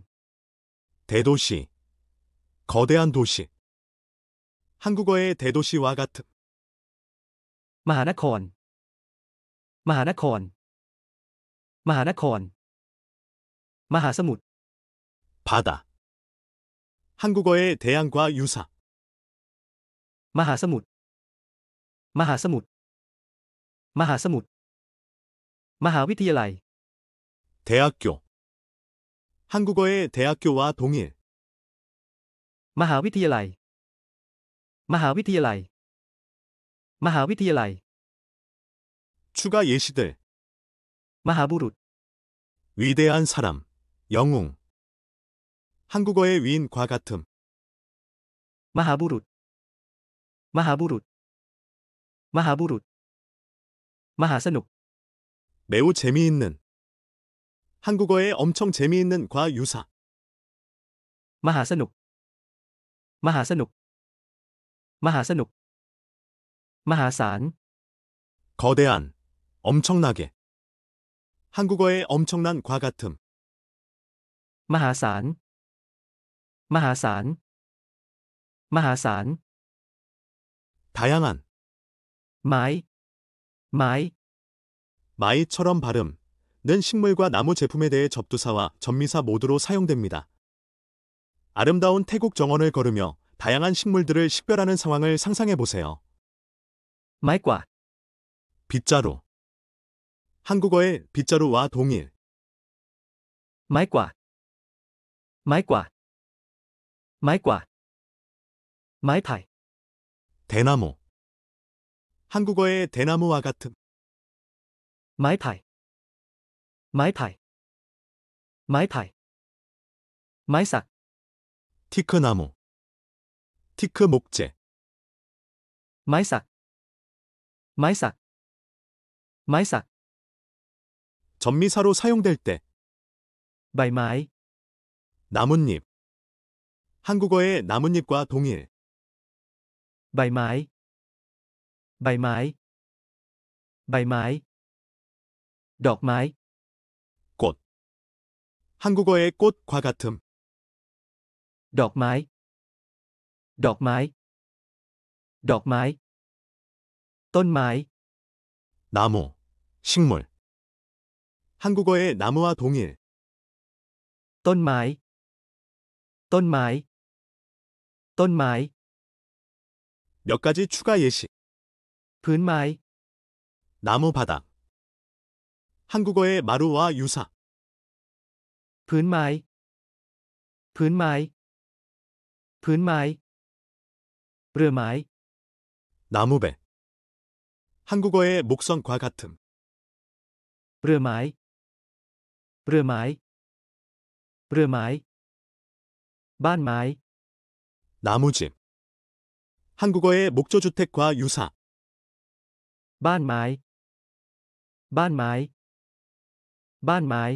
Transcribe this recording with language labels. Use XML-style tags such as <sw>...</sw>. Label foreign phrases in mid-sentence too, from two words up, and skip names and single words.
<ko>대도시, 거대한 도시. 한국어의 대도시와 같음.</ko> <th>มหานคร มหานคร มหานคร มหาสมุทร</th> <ko>바다. 한국어의 대양과 유사.</ko> <th>มหาสมุทร มหาสมุทร มหาสมุทร มหาวิทยาลัย</th> <ko>대학교. 한국어의 대학교와 동일.</ko> <th>มหาวิทยาลัย มหาวิทยาลัย มหาวิทยาลัย</th> <ko>추가 예시들.</ko> <th>มหาบุรุษ</th> <ko>위대한 사람, 영웅. 한국어의 위인과 같음.</ko> <th>มหาบุรุษ มหาบุรุษ มหาบุรุษ มหาสนุก</th> <ko>매우 재미있는. 한국어의 엄청 재미있는 과 유사.</ko> <th>มหาสนุก มหาสนุก มหาสนุก มหาศาล</th> <ko>거대한, 엄청나게. 한국어의 엄청난 과 같음.</ko> <th>มหาศาล มหาศาล มหาศาล</th> <ko>다양한.</ko> <th>ไม้ ไม้</th> <ko>마이처럼 발음는 식물과 나무 제품에 대해 접두사와 전미사 모두로 사용됩니다. 아름다운 태국 정원을 걸으며 다양한 식물들을 식별하는 상황을 상상해 보세요.</ko> <th>ไม้กวาด</th> <ko>빗자루. 한국어의 빗자루와 동일.</ko> <th>ไม้กวาด ไม้กวาด ไม้กวาด ไม้ไผ่</th> <ko>대나무. 한국어의 대나무와 같음.</ko> <th>ไม้ไผ่ ไม้ไผ่ ไม้ไผ่ ไม้สัก</th> <ko>티크나무. 티크 목재.</ko> <th>ไม้สัก ไม้สัก ไม้สัก</th> <ko>전미사로 사용될 때</ko> <th>ใบไม้</th> <ko>나뭇잎. 한국어의 나뭇잎과 동일.</ko> <th>ใบไม้ ใบไม้ ใบไม้ ดอกไม้</th> <ko>꽃. 한국어의 꽃과 같음.</ko> <th>ดอกไม้ ดอกไม้ ดอกไม้ต้นไม้</th> <ko>나무, 식물. 한국어의 나무와 동일,</ko> <th>ต้นไม้ ต้นไม้ ต้นไม้</th> <ko>몇 가지 추가 예시.</ko> <th>พื้นไม้</th> <ko>나무 바닥. 한국어의 마루와 유사,</ko> <th>พื้นไม้ พื้นไม้ พื้นไม้ เรือไม้</th> <ko>나무배. 한국어의 목선과 같음,</ko> <th>เรือไม้ เรือไม้ เรือไม้ บ้านไม้</th> <ko>나무집. 한국어의 목조주택과 유사,</ko> <th>บ้านไม้ บ้านไม้ บ้านไม้</th>